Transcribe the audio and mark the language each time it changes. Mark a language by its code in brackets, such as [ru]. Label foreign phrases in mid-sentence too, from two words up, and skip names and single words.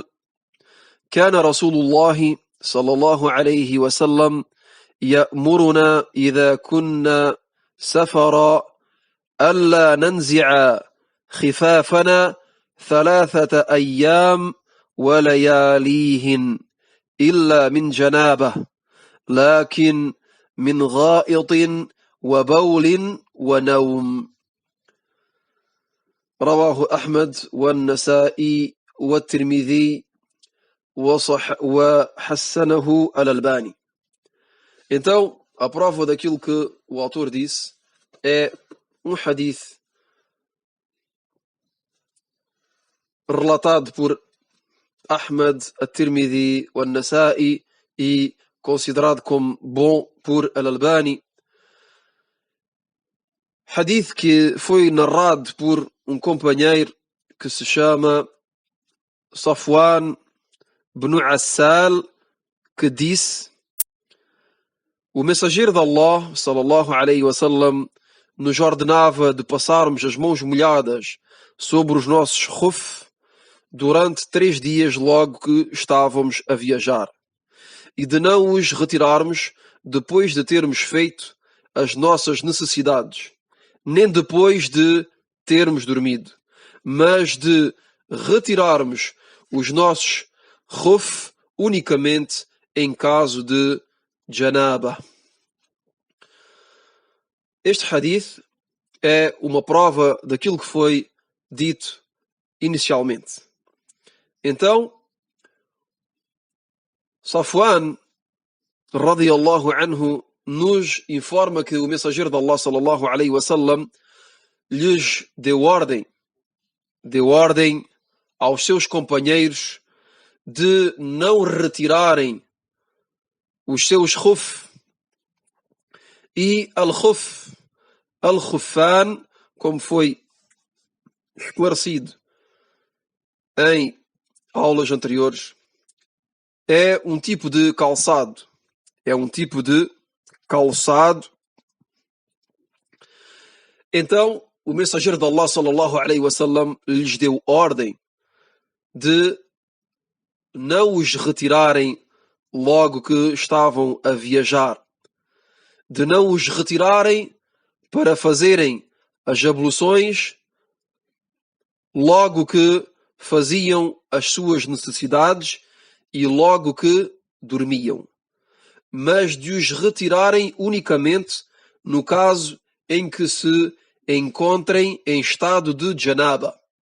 [ar] كان رسول الله صلى الله عليه وسلم يأمرنا إذا كنا سفرا ألا ننزع خفافنا 3 أيام ولياليهن إلا من جنابة، لكن من غائط وبول ونوم. رواه أحمد والنسائي والترمذي وحسنه الألباني. [pt] Então, a prova daquilo que o autor disse é um hadith relatado por Ahmad, At-Tirmidhi e An-Nasa'i e considerado como bom por Al-Albani. Hadith que foi narrado por um companheiro que se chama Safwan ibn Assal, que disse: o mensageiro [ar] de Allah, صلى الله عليه وسلم, [pt] nos ordenava de passarmos as mãos molhadas sobre os nossos khuf durante 3 dias logo que estávamos a viajar, e de não os retirarmos depois de termos feito as nossas necessidades, nem depois de termos dormido, mas de retirarmos os nossos khuf unicamente em caso de janaba. Este hadith é uma prova daquilo que foi dito inicialmente. Então, Safwan [ar] رضي الله عنه [pt] nos informa que o mensageiro de Allah [ar] صلى الله عليه وسلم [pt] lhes deu ordem aos seus companheiros de não retirarem os seus khuf. E al-khuf, al-khufan, como foi esclarecido em aulas anteriores, é um tipo de calçado. Então, o mensageiro de Allah [ar] صلى الله عليه وسلم [pt] lhes deu ordem de não os retirarem logo que estavam a viajar, de não os retirarem para fazerem as abluções logo que faziam as suas necessidades e logo que dormiam, mas de os retirarem unicamente no caso em que se encontrem em estado de janaba.